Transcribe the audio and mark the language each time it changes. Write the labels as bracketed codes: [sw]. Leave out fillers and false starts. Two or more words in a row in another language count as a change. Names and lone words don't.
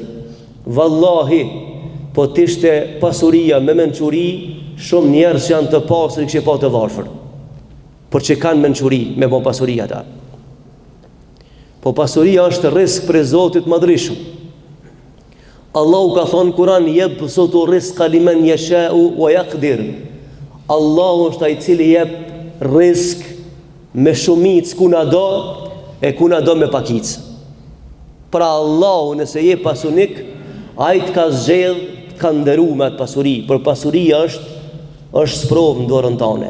[sq] Vallahi, po t'ishte pasuria me mençuri, shumë njerëz që janë të pasur I kishin pa të varfër, por që kanë mençuri me bon pasuria ata. Po pasuria është risk për Zotit Madhreshëm. Allahu ka thonë Kur'an, [ar] يبسط الرزق لمن يشاء ويقدر. [sq] Allahu është ai I cili jep risk me shumicë ku na do e ku na do me pakicë. Pra Allahu nëse je pasunik, ai të ka zgjedh, ka ndëru me atë pasuri, për pasuria është sprovë në dorën tane.